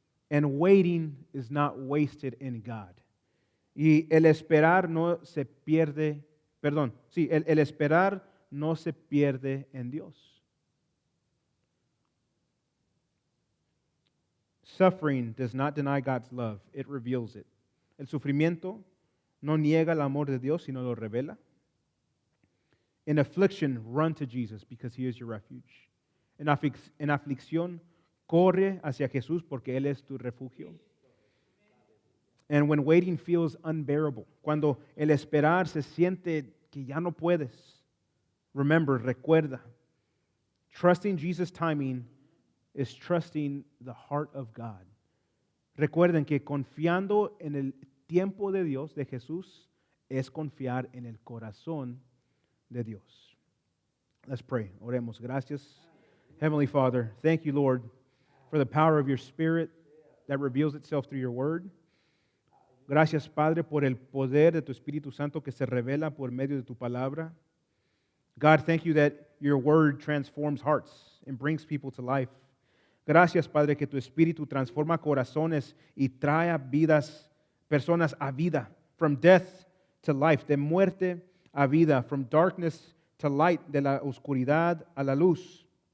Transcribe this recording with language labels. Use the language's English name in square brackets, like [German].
[English] And waiting is not wasted in God. [Spanish] Y el esperar no se pierde, el esperar no se pierde en Dios. [English] Suffering does not deny God's love, it reveals it. [Spanish] El sufrimiento no niega el amor de Dios, sino lo revela. [English] In affliction, run to Jesus because He is your refuge. [Spanish] En aflicción, corre hacia Jesús porque Él es tu refugio. [English] And when waiting feels unbearable, [Spanish] cuando el esperar se siente que ya no puedes, recuerda, [English] trusting Jesus' timing is trusting the heart of God. [Spanish] Recuerden que confiando en el tiempo de Dios, de Jesús, es confiar en el corazón de Dios. [English] Let's pray. [Spanish] Oremos. Gracias. [English] Heavenly Father, thank you, Lord, for the power of your Spirit that reveals itself through your word. [Spanish] Gracias, Padre, por el poder de tu Espíritu Santo que se revela por medio de tu palabra. [English] God, thank you that your word transforms hearts and brings people to life. [Spanish] Gracias, Padre, que tu Espíritu transforma corazones y trae personas a vida, [English] from death to life, [Spanish] de muerte a vida, [English] from darkness to light, [Spanish] de la oscuridad a la luz.